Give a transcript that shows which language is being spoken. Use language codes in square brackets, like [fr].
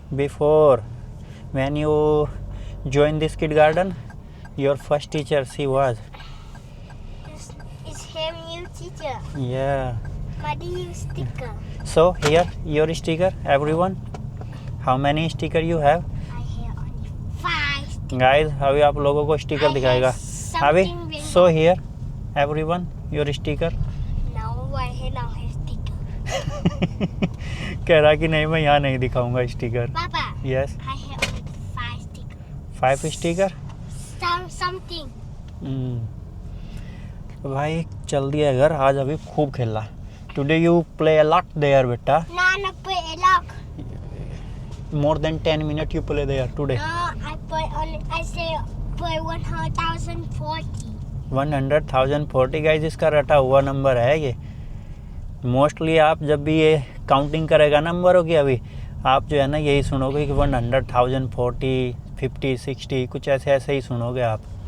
[en] Before, when you joined this kindergarten, your first teacher, she was. It's him new teacher. Yeah. But you sticker. So here, your sticker, everyone. How many sticker you have? I have only 5 stickers. [hi] Guys, अभी आप लोगों को sticker दिखाएगा। [en] अभी, so here, everyone, your sticker. No, I have sticker. [hi] कह रहा कि नहीं, मैं यहाँ नहीं दिखाऊंगा sticker. [en] Papa. Yes. I have only 5 stickers. 5 sticker. Something. [hi] तो भाई चल दिया घर, आज अभी खूब खेला। [en] Today you play a lot there, बेटा। No, not play a lot. More than 10 minutes you play there today. No, I say play 100,040. [hi] 100,040 guys, इसका रटा हुआ नंबर है ये। मोस्टली आप जब भी ये काउंटिंग करेगा नंबरों की, अभी आप जो है ना यही सुनोगे कि 100,040, 50, 60, कुछ ऐसे ऐसे ही सुनोगे आप।